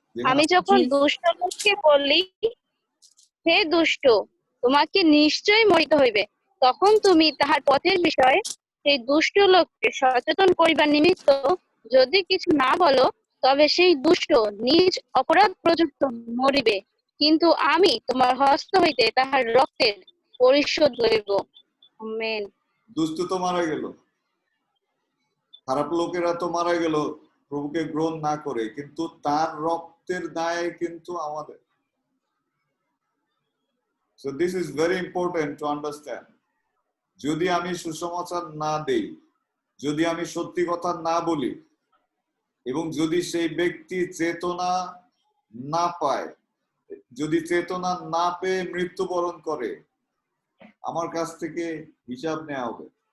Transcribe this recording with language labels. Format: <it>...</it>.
<bn>আমি যখন দুষ্ট লোককে বলি, হে দুষ্ট, তোমাকে নিশ্চয় মরিতে হইবে, তখন তুমি তাহার পথের বিষয়ে সেই দুষ্ট লোককে সচেতন করিবার নিমিত্ত যদি কিছু না বলো, তবে সেই দুষ্ট নিজ অপরাধ প্রযুক্ত মরিবে, কিন্তু আমি তোমার হস্ত হইতে তাহার রক্তের পরিশোধ লইব। আমেন। দুষ্ট তো মারা গেল, খারাপ লোকেরা তো মারা গেল প্রভুকে গ্রহণ না করে, কিন্তু তার রক্তের দায় কিন্তু আমাদের।</bn> <en>So this is very important to understand.</en> <bn>যদি আমি সুসমাচার না দেই, যদি আমি সত্যি কথা না বলি, এবং যদি সেই ব্যক্তি চেতনা না পায়, যদি চেতনা না পেয়ে মৃত্যুবরণ করে, আমার কাছ থেকে হিসাব নেওয়া হবে।</bn>